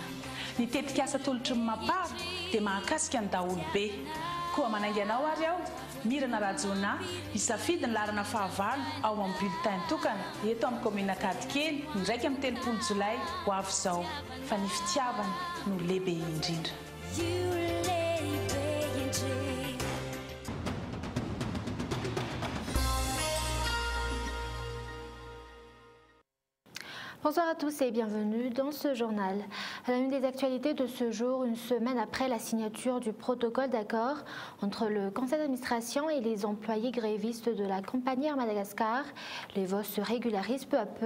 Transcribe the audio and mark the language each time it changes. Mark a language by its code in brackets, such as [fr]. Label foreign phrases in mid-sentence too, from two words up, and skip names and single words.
[mg] Ny tetikasa tolotry ny mapara dia mahakasika ny daholobe. Koa manaingy anao ary aho, Mirana Rajona, isafidy ny larana fahavalo ao amin'ny bulletin tokana eto amin'ny commune Kadikely ny 1 amin'ny 3 Jolay ho avy izao. Fa ny fitiavana no lehibe indrindra. [fr] Bonsoir à tous et bienvenue dans ce journal. À la une des actualités de ce jour, une semaine après la signature du protocole d'accord entre le conseil d'administration et les employés grévistes de la compagnie Air Madagascar, les vols se régularisent peu à peu.